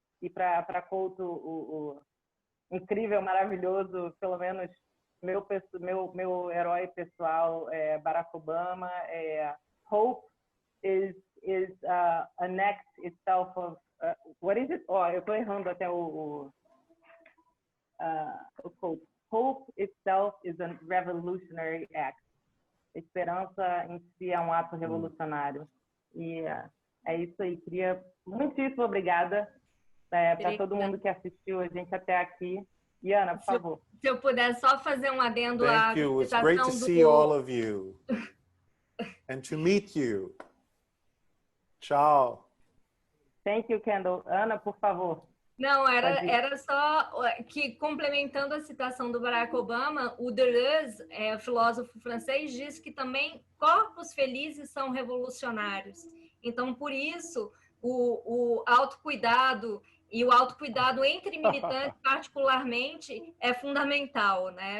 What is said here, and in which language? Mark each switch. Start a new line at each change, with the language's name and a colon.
Portuguese: E para Couto, o incrível, maravilhoso, pelo menos meu herói pessoal, Barack Obama.
English: Hope is an act itself of what is it?
Portuguese: Eu estou errando até o quote.
English: Hope itself is a revolutionary act.
Portuguese: Esperança em si é um ato revolucionário. E é isso aí. Muitíssimo obrigada para todo mundo que assistiu a gente até aqui. E Ana, por favor. Se eu puder só fazer um adendo à
English: Thank you. It's great to see all of you and to meet you.
Portuguese: Tchau.
English: Thank you, Kendall. Ana,
Portuguese: por favor. Não, era só que, complementando a citação do Barack Obama, o Deleuze, filósofo francês, diz que também corpos felizes são revolucionários. Então, por isso, o autocuidado e o autocuidado entre militantes, particularmente, é fundamental, né?